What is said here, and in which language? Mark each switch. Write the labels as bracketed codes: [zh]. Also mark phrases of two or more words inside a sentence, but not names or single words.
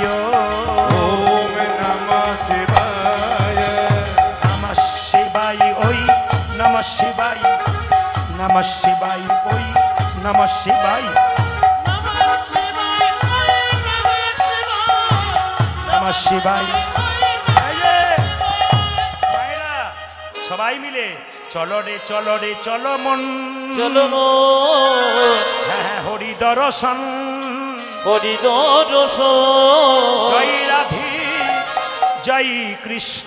[sa] ओम नमः शिवाय नमः शिवाय ओई नमः शिवाय नमः शिवाय ओई नमः शिवाय नमः शिवाय। [bn] সবাই মিলে চলো রে চলো মন, চলো হ্যাঁ হরি দর্শন, হরি দর্শন। জয় রাধে জয় কৃষ্ণ